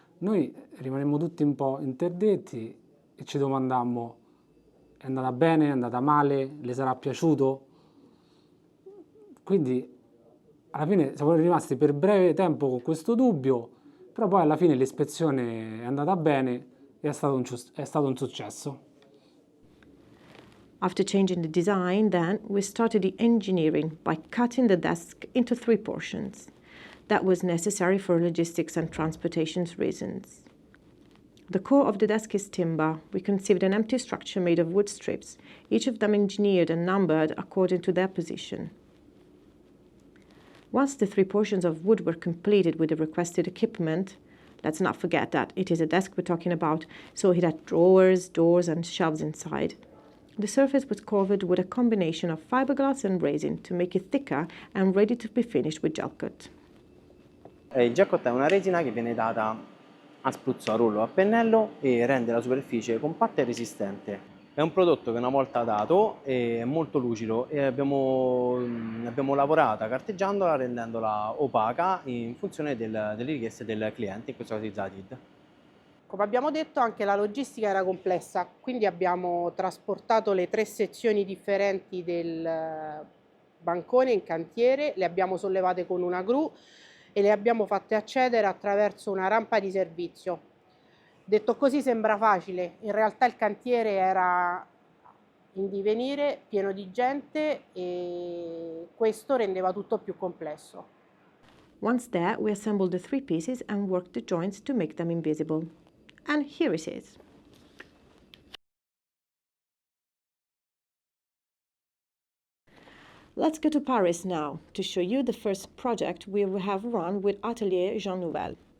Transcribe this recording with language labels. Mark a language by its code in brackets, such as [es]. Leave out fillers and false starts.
[it] Noi rimanemmo tutti un po' interdetti e ci domandammo: è andata bene, è andata male, le sarà piaciuto? Quindi alla fine siamo rimasti per breve tempo con questo dubbio, però poi alla fine l'ispezione è andata bene e è stato un successo. [en] After changing the design, then, we started the engineering by cutting the desk into 3 portions. That was necessary for logistics and transportation reasons. The core of the desk is timber. We conceived an empty structure made of wood strips, each of them engineered and numbered according to their position. Once the 3 portions of wood were completed with the requested equipment, let's not forget that it is a desk we're talking about, so it had drawers, doors and shelves inside. The surface was covered with a combination of fiberglass and resin to make it thicker and ready to be finished with gel coat. [it] Il gel coat è una resina che viene data a spruzzo, a rollo, a pennello e rende la superficie compatta e resistente. È un prodotto che una volta dato è molto lucido e abbiamo lavorato carteggiandola, rendendola opaca in funzione delle richieste del cliente, in questo caso di Zadid. Come abbiamo detto, anche la logistica era complessa, quindi abbiamo trasportato le 3 sezioni differenti del bancone in cantiere, le abbiamo sollevate con una gru e le abbiamo fatte accedere attraverso una rampa di servizio. Detto così sembra facile, in realtà il cantiere era in divenire, pieno di gente e questo rendeva tutto più complesso. [en] Once there, we assembled the 3 pieces and worked the joints to make them invisible. And here it is. Let's go to Paris now to show you the first project we have run with Atelier Jean Nouvel.